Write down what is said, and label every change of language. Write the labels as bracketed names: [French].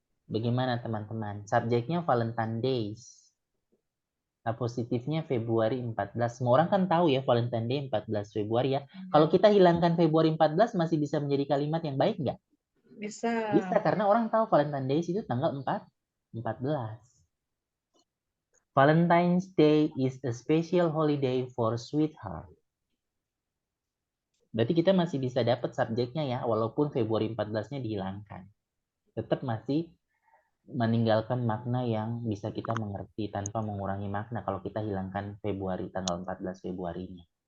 [Indonesian] Bagaimana teman-teman? Subjeknya Valentine Days. Apositifnya Februari 14. Semua orang kan tahu ya Valentine Day 14 Februari ya. Kalau kita hilangkan Februari 14 masih bisa menjadi kalimat yang baik nggak? Bisa. Bisa, karena orang tahu Valentine Days itu tanggal 14. [English] Valentine's Day is a special holiday for sweetheart. [Indonesian] Berarti kita masih bisa dapat subjeknya ya, walaupun Februari 14-nya dihilangkan. Tetap masih meninggalkan makna yang bisa kita mengerti tanpa mengurangi makna kalau kita hilangkan Februari, tanggal 14 Februarinya.